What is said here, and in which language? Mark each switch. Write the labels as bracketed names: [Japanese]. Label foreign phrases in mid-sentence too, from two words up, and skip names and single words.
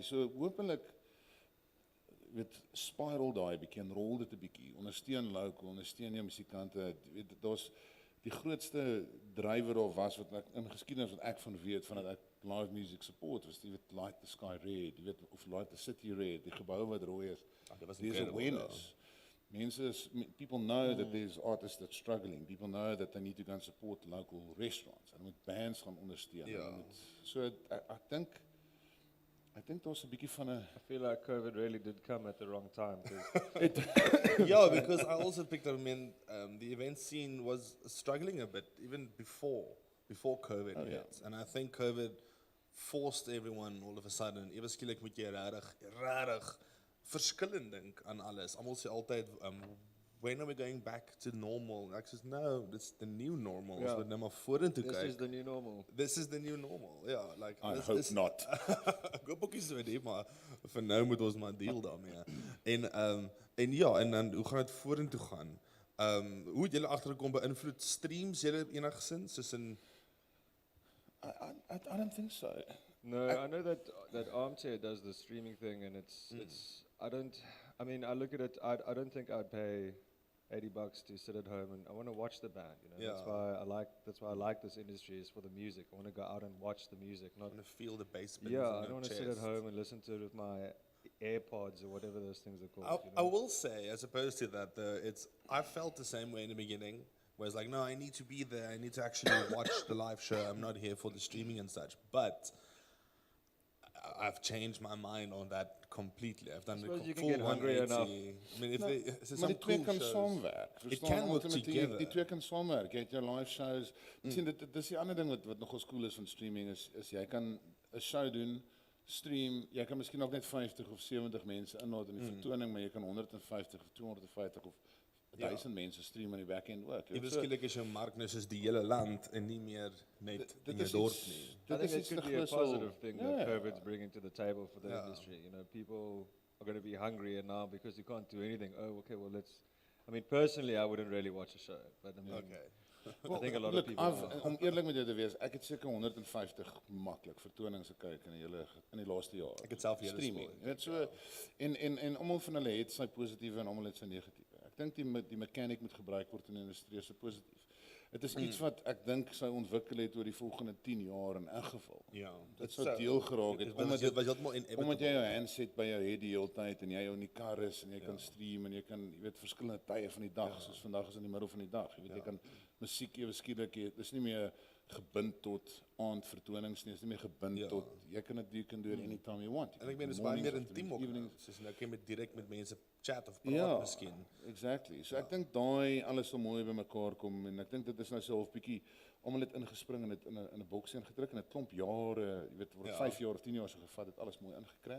[Afrikaans] So hopelik weet spiral daai bietjie en rol dit 'n bietjie. Ondersteun local, ondersteun jou musikante. Weet daar's die grootste drywer of was wat ek in geskiedenis wat ek van weet vandat ek [English] live music support [Afrikaans] was, jy weet Light the Sky Red, jy weet of Light the City Red, die gebou wat rooi is. Dit was [English] There's incredible, awareness. People know that there's artists that's struggling. People know that they need to go and support local restaurants. [Afrikaans] En moet bands gaan ondersteun. Ja. So ek dink daar's 'n bietjie van 'n [English] I feel like COVID really did come at the wrong time. 'Cause Yeah, because I also picked up, I mean, the event scene was struggling a bit even before COVID hit. And I think COVID forced everyone all of a sudden, [Afrikaans] ewe skielik moet jy regtig verskillend dink aan alles. Almal sê altyd, [English] when are we going back to normal? [Afrikaans] Ek sê no, [English] it's the new normal. [Afrikaans] Ja. Ons moet nou maar vorentoe [English] this [Afrikaans] kyk. [English] is the new normal. This is the new normal. Yeah, like I this- hope this- not. [Afrikaans] Ek hoop ook nie so nie, maar vir nou moet ons maar deel daarmee. En ja, en dan hoe gaan dit vorentoe gaan? Hoe het julle agtergekom beïnvloed streams julle enigsins soos in [English] I don't think so. No, I know that Armchair does the streaming thing, and it's. I mean, I look at it. I don't think I'd pay $80 to sit at home, and I want to watch the band. You know, that's Yeah. why I like this industry is for the music. I want to go out and watch the music, not. I want to feel the bass bins Yeah, in I your don't want to sit chest. at home and listen to it with my AirPods or whatever those things are called. you I know? will say, as opposed to that, though, I felt the same way in the beginning, where it's like, no, I need to be there. I need to actually watch the live show. I'm not here for the streaming and such. But I've changed my mind on that completely. I've done the suppose you can full get hungry 180. I mean, if it's [Afrikaans] Maar [English] some [Afrikaans] die twee [English] cool [Afrikaans] kan [English] shows. [Afrikaans] saamwerk. [English] It [Afrikaans] verstaan? [English] can work Ultimately, together. [Afrikaans] Die twee kan saamwerk. Jy het jou live shows. Sien dis die ander ding wat nogal cool is van streaming is jy kan 'n show doen, stream, jy kan miskien ook net 50 of 70 mense inlaat in die vertoning, maar jy kan 150 of 250 of 1000 mense stream aan die back-end ook. Ewe skielik is jou mark nou soos die hele land en nie meer net in jou is dorp iets- nie. [English] I think it could be a positive thing that Yeah. COVID's bringing to the table for the Yeah. industry. You know, people are going to be hungrier now because you can't do anything. Oh, okay, well, let's. I mean, personally, I wouldn't really watch a show, but I mean, Okay. I think a lot Look, of people. are. [Afrikaans] om eerlik met jou te wees, ek het seker 150 maklik vertonings gekyk in die laaste jaar. Ek het self hele streaming. spoor. Jy weet so en almal van hulle het sy positiewe en almal het sy negatiewe. Ek dink die mechanic moet gebruik word in die industrie so positief. Dit is iets wat ek dink sou ontwikkel het oor die volgende 10 jaar in elk geval. Ja. Dit sou deel geraak het Omdat dit was heeltemal inevitable. omdat jy jou handset by jou het die hele tyd en jy in die kar is en jy kan stream en jy kan jy weet verskillende tye van die dag soos vandag is in die middel van die dag. Jy weet jy kan musiek ewe skielik dis nie meer gebind tot aandvertonings nie, is nie meer gebind tot jy kan dit doen [English] anytime you want. [Afrikaans] En ek meen dit is baie meer intiem ook. Soos nou kan jy direk met mense chat of praat Ja, miskien. [English] exactly. [Afrikaans] So ek dink daai alles sal mooi bymekaar kom en ek dink dit is nou so 'n bietjie almal het ingespring en dit in 'n boks ingedruk en dit klomp jare, jy weet, word 5 jaar of 10 jaar so gevat het alles mooi ingekram.